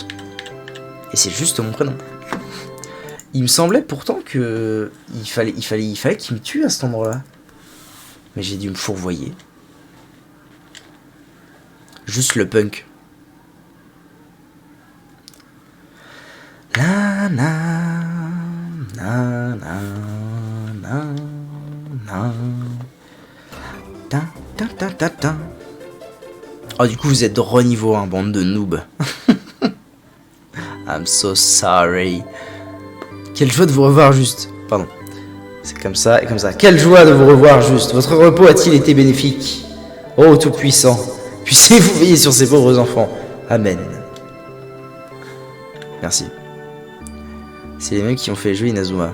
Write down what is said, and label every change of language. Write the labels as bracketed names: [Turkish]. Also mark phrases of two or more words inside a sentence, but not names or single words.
[French] Et c'est juste mon prénom. Il me semblait pourtant que... Il fallait qu'il me tue à cet endroit-là. Mais j'ai dû me fourvoyer. Juste le punk. La na na na na na ta ta ta ta ta. Oh du coup vous êtes de re-niveau, hein, bande de noobs. [English] I'm so sorry. [French] Quelle joie de vous revoir Juste. Pardon. C'est comme ça et comme ça. Quelle joie de vous revoir Juste. Votre repos a-t-il été bénéfique? Oh Tout-Puissant, puissiez-vous veiller sur ces pauvres enfants. Amen. Merci. C'est les mecs qui ont fait jouer Inazuma.